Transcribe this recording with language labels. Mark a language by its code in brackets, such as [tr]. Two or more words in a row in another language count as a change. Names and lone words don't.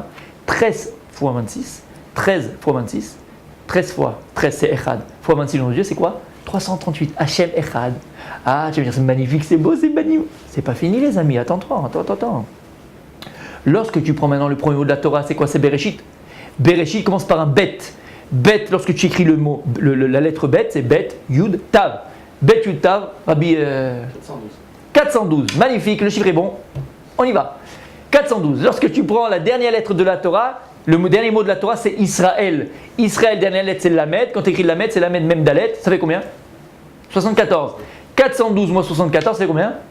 [fr] 13 fois 26, 13 fois 26, 13 fois 13 c'est Echad, fois 26 dans Dieu c'est quoi? 338, [he] השם אחד. [fr] Ah, tu vas me dire c'est magnifique, c'est beau, c'est magnifique. C'est pas fini les amis, attends. Lorsque tu prends maintenant le premier mot de la Torah, c'est quoi? C'est Bereshit. Bereshit commence par un bet. Bet, lorsque tu écris le mot, la lettre bet, c'est bet, yud, tav. Bet, yud, tav, Rabbi 412. Magnifique, le chiffre est bon. On y va. 412. Lorsque tu prends la dernière lettre de la Torah, le dernier mot de la Torah, c'est Israël. Israël, dernière lettre, c'est Lamed. Quand tu écris Lamed, c'est Lamed même Dalet. Ça fait combien? 74. 412 moins 74, c'est combien?